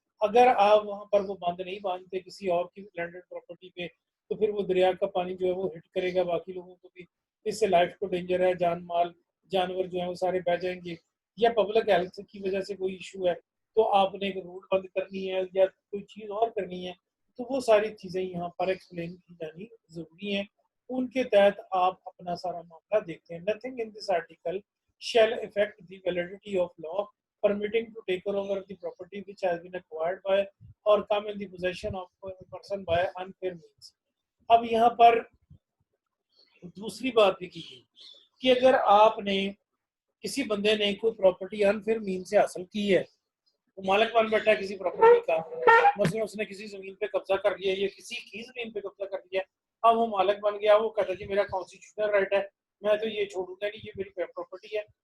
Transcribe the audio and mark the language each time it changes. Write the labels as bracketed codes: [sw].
[ur] اگر آپ وہاں پر وہ بند نہیں باندھتے کسی اور کی لینڈڈ پراپرٹی پہ تو پھر وہ دریا کا پانی جو ہے وہ ہٹ کرے گا باقی لوگوں کو بھی، اس سے لائف کو ڈینجر ہے، جان مال جانور جو ہیں وہ سارے بہ جائیں گے، یا پبلک ہیلتھ کی وجہ سے کوئی ایشو ہے تو آپ نے ایک روڈ بند کرنی ہے یا کوئی چیز اور کرنی ہے، تو وہ ساری چیزیں یہاں پر ایکسپلین کی جانی ضروری ہیں. ان کے تحت آپ اپنا سارا معاملہ دیکھتے ہیں. [en] Nothing in this article shall affect the validity of law permitting to take over the property which has been acquired by or come in the possession of a person by unfair means. [ur] اب یہاں پر دوسری بات بھی کی گئی کہ اگر آپ نے کسی بندے نے کوئی پراپرٹی انفیئر مین سے حاصل کی ہے، وہ مالک بن بیٹھا ہے کسی پراپرٹی کا، مثلا اس نے کسی زمین پہ قبضہ کر لیا یا کسی کی زمین پہ قبضہ کر لیا، اب وہ مالک بن گیا، وہ کہتا ہے جی میرا کانسٹیٹیوشنل رائٹ ہے، میں تو یہ چھوڑوں گا نہیں، یہ میری پراپرٹی ہے.